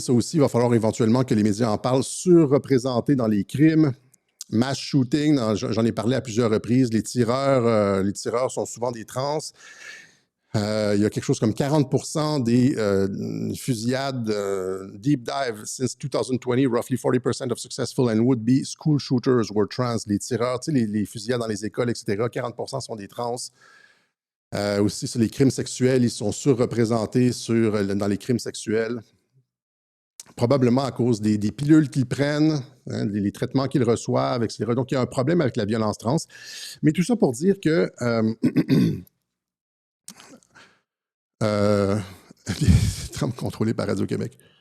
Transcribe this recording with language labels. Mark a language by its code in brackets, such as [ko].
[fr] Ça aussi, il va falloir éventuellement que les médias en parlent. Surreprésentés dans les crimes, mass shooting, j'en ai parlé à plusieurs reprises. Les tireurs sont souvent des trans. Il y a quelque chose comme 40% des fusillades [en] deep dive since 2020. Roughly 40% of successful and would-be school shooters were trans. [fr] Les tireurs, tu sais, les fusillades dans les écoles, etc. 40% sont des trans. Aussi, sur les crimes sexuels, ils sont surreprésentés dans les crimes sexuels. Probablement à cause des pilules qu'ils prennent, hein, les traitements qu'ils reçoivent, etc. Donc, il y a un problème avec la violence trans. Mais tout ça pour dire que les Trump contrôlés par Radio-Québec.